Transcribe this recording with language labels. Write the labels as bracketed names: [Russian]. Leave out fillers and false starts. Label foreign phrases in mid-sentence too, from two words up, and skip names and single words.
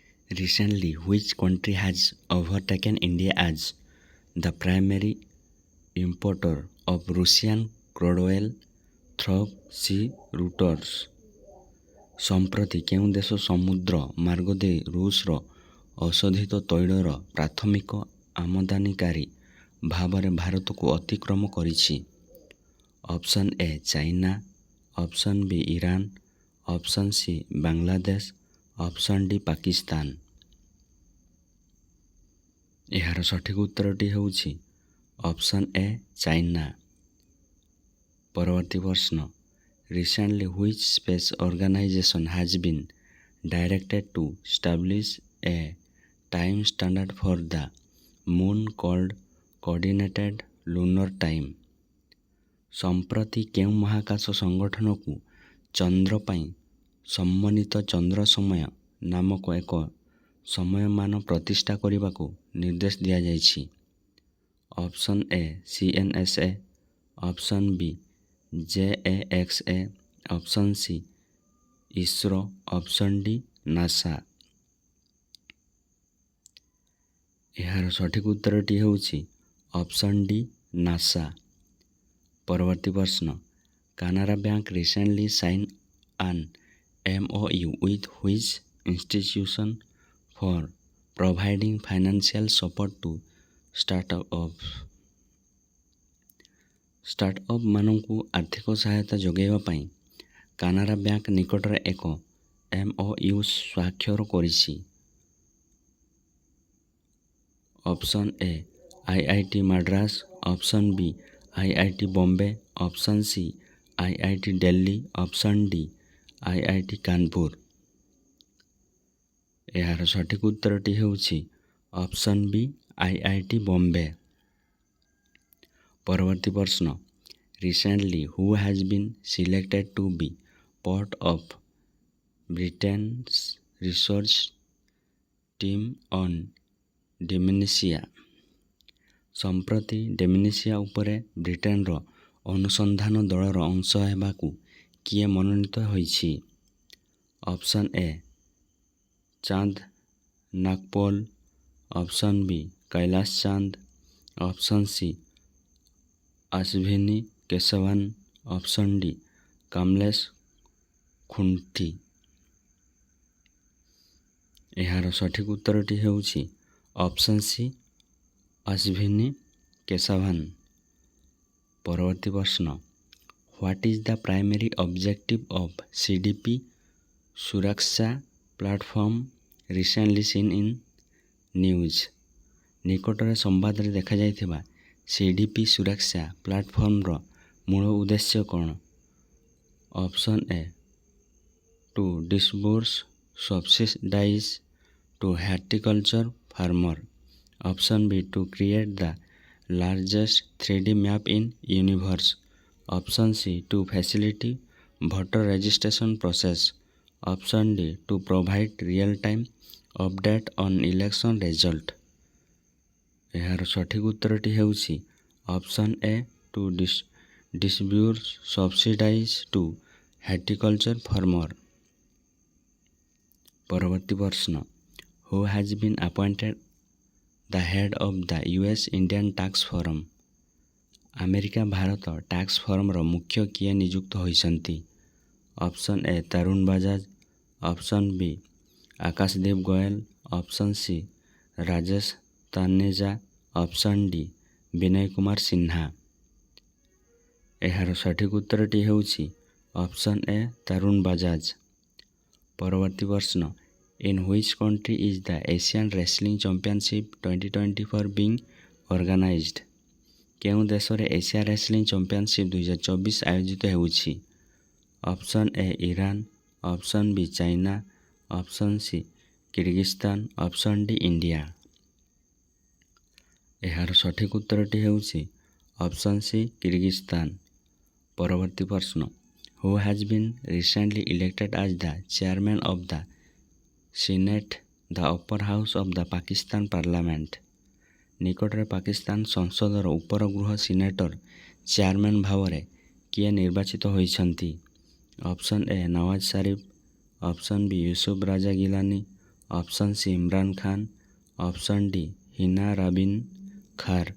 [English] Recently, which country has overtaken India as the primary importer of Russian crude oil through sea routes? [Odia] ସମ୍ପ୍ରତି କେଉଁ ଦେଶ ସମୁଦ୍ର ମାର୍ଗ ଦେଇ ରୁଷର ଅଶୋଧିତ ତୈଳର ପ୍ରାଥମିକ ଆମଦାନୀକାରୀ ଭାବରେ ଭାରତକୁ ଅତିକ୍ରମ କରିଛି? [English] option A China, option B Iran, option C Bangladesh, option D Pakistan. [Odia] ଏହାର ସଠିକ ଉତ୍ତରଟି ହେଉଛି [English] option A China. [Odia] ପରବର୍ତ୍ତୀ ପ୍ରଶ୍ନ, [English] Recently, which space organization has been directed to establish a time standard for the moon called Coordinated Lunar Time? [Odia] ସମ୍ପ୍ରତି କେଉଁ ମହାକାଶ ସଂଗଠନକୁ ଚନ୍ଦ୍ର ପାଇଁ ସମନ୍ୱିତ ଚନ୍ଦ୍ର ସମୟ ନାମକ ଏକ ସମୟମାନ ପ୍ରତିଷ୍ଠା କରିବାକୁ ନିର୍ଦ୍ଦେଶ ଦିଆଯାଇଛି? [English] option A CNSA, option B JAXA, option C ISRO, option D NASA. [Odia] ଏହାର ସଠିକ ଉତ୍ତରଟି ହେଉଛି [English] option D NASA. [Odia] ପରବର୍ତ୍ତୀ ପ୍ରଶ୍ନ, [English] Canara Bank recently sign on MOU with which institution for providing financial support to [Odia] ଷ୍ଟାର୍ଟଅପ୍ ମାନଙ୍କୁ ଆର୍ଥିକ ସହାୟତା ଯୋଗାଇବା ପାଇଁ କାନାରା ବ୍ୟାଙ୍କ ନିକଟରେ ଏକ MOU ସ୍ୱାକ୍ଷର କରିଛି? [English] option A IIT Madras, option B IIT Bombay, option C IIT Delhi, option D IIT Kanpur. [Odia] ଏହାର ସଠିକ ଉତ୍ତରଟି ହେଉଛି [English] option B IIT Bombay. [Odia] ପରବର୍ତ୍ତୀ ପ୍ରଶ୍ନ, [English] Recently, who has been selected to be part of Britain's research team on dementia? [Odia] ସମ୍ପ୍ରତି ଡେମେନ୍ସିଆ ଉପରେ ବ୍ରିଟେନର ଅନୁସନ୍ଧାନ ଦଳର ଅଂଶ ହେବାକୁ କିଏ ମନୋନୀତ ହୋଇଛି? [English] option A Chansh Nagpol, option B Kailash Chand, option C Ashwini Keshavan, option D Kamlesh Khunti. [Odia] ଏହାର ସଠିକ ଉତ୍ତରଟି ହେଉଛି [English] option C Ashwini Keshavan. [Odia] ପରବର୍ତ୍ତୀ ପ୍ରଶ୍ନ, [English] What is the primary objective of CDP ସୁରକ୍ଷା ପ୍ଲାଟଫର୍ମ recently seen in news? [Odia] ନିକଟରେ ସମ୍ବାଦରେ ଦେଖାଯାଇଥିବା CDP ସୁରକ୍ଷା ପ୍ଲାଟଫର୍ମର ମୂଳ ଉଦ୍ଦେଶ୍ୟ କ'ଣ? [English] option A to disburse subsidies to horticulture farmer, option B to create the largest 3D map in universe, option C to facilitate voter registration process, option D to provide real time update on election result। [Odia] ଏହାର ସଠିକ ଉତ୍ତରଟି ହେଉଛି [English] option A to distribute subsidies to horticulture farmer। [Odia] ପରବର୍ତ୍ତୀ ପ୍ରଶ୍ନ, [English] Who has been appointed the head of the US Indian Tax Forum? [Odia] ଆମେରିକା ଭାରତ ଟ୍ୟାକ୍ସ ଫୋରମର ମୁଖ୍ୟ କିଏ ନିଯୁକ୍ତ ହୋଇଛନ୍ତି? [English] option A Tarun Bajaj, option B Akashdeep Goyal, option C Rajesh Taneja, option D Vinay Kumar Sinha. [Odia] ଏହାର ସଠିକ ଉତ୍ତରଟି ହେଉଛି [English] option A Tarun Bajaj. [Odia] ପରବର୍ତ୍ତୀ ପ୍ରଶ୍ନ, [English] In which country is the Asian Wrestling Championship 2024 being organized? [Odia] କେଉଁ ଦେଶରେ ଏସିଆ ରେସଲିଂ ଚାମ୍ପିଅନସିପ୍ 2024 ଆୟୋଜିତ ହେଉଛି? [English] option A Iran, option B China, option C Kyrgyzstan, option D India. [Odia] ଏହାର ସଠିକ ଉତ୍ତରଟି ହେଉଛି [English] option C Kyrgyzstan. [Odia] ପରବର୍ତ୍ତୀ ପ୍ରଶ୍ନ, [English] Who has been recently elected as the chairman of the Senate, the upper house of the Pakistan Parliament? [Odia] ନିକଟରେ ପାକିସ୍ତାନ ସଂସଦର ଉପର ଗୃହ ସିନେଟର ଚେୟାରମ୍ୟାନ୍ ଭାବରେ କିଏ ନିର୍ବାଚିତ ହୋଇଛନ୍ତି? [English] option A Nawaz Sharif, option B Yousuf Raza Gilani, option C Imran Khan, option D Hina Rabbani Khar.